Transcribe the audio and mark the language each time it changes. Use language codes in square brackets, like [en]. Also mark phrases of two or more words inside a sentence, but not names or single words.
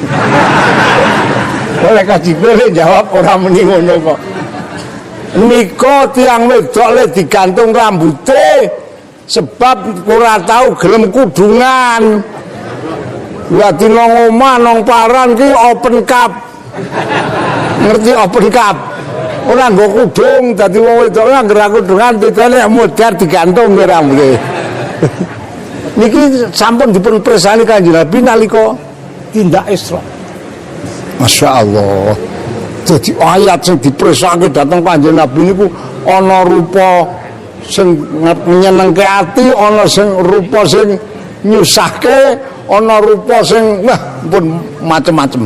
[jv] Malaikat Jibril jawab ora muni ngono kok. Nika tiang wedok le digantung rambute sebab ora tahu gelem kudungan. Dadi nang omah nang paran ki [en] open cup. [jv] Ngerti [en] open cup? [jv] ora nggo kudung dadi wong wedok ora nggo kudungan ditene modar digantung ke rambute. Niki sampun dipun presani Kanjeng Nabi nalika tindak Isra. [ar] Masya Allah. [jv] Jadi ayat sing dipresake dhateng Kanjeng Nabi niku ana rupa sing nyenengke ati, ana sing rupa sing nyusahke, ana rupa sing wah pun macem-macem.